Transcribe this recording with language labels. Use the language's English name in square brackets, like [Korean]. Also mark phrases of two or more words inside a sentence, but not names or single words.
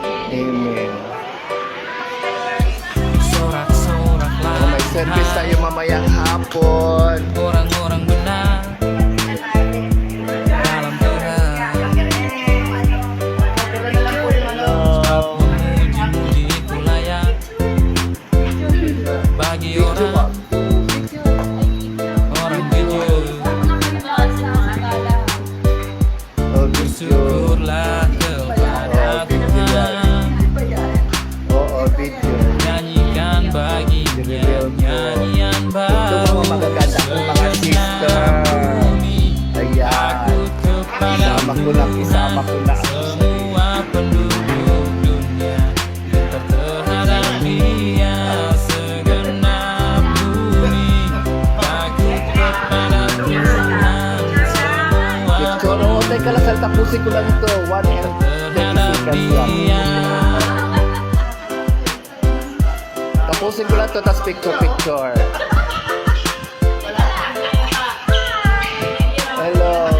[Filipino] Amen. Sorak-sorak lang. May service tayo mamayang hapon. [Indonesian] Orang-orang benar dalam Tuhan. Sebab memuji-muji itu layak bagi orang jujur. Bersyukurlah kepada Tuhan. [Filipino] Video. [Indonesian] Nyanyikan baginya nyanyian [Filipino] Ito [Indonesian] baru. [Filipino] mga magaganda kong mga sister. Ayan. Isama ko lang, isama ko lang. [Indonesian] Semua penduduk dunia terhadap dia, segenap bumi takut kepada Tuhan. Semua [Filipino] Picture. Oh, teka lang, tapusin ko lang ito. [English] 1 and 30 seconds [Filipino] lang. Tapusin ko lang ito, tapos picture. Hello.